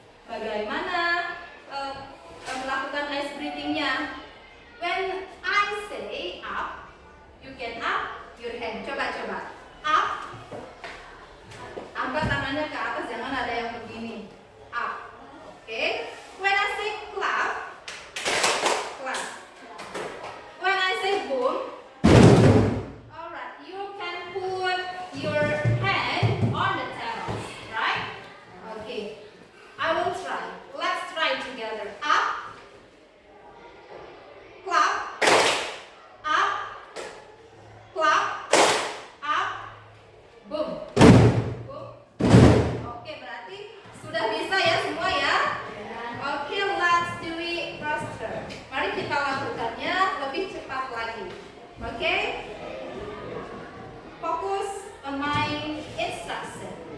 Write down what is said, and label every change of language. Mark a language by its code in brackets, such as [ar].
[id] Bagaimana melakukan ice breathing-nya? [en] When I say up, you can up your hand. [id] Coba. Up. Angkat tangannya ke atas, jangan ada yang begini. [en] Up. Oke. When I say clap, clap. When I say boom, alright, you can put your hand on the table, right? Okay. I will try. Let's try together. Up. Clap. Up. Clap. Up. Boom. Boom. [id] Oke, berarti sudah bisa ya semua ya? Oke, [en] let's do it faster. [id] Mari kita lakukannya lebih cepat lagi. Oke? [en] Fokus on my instruction.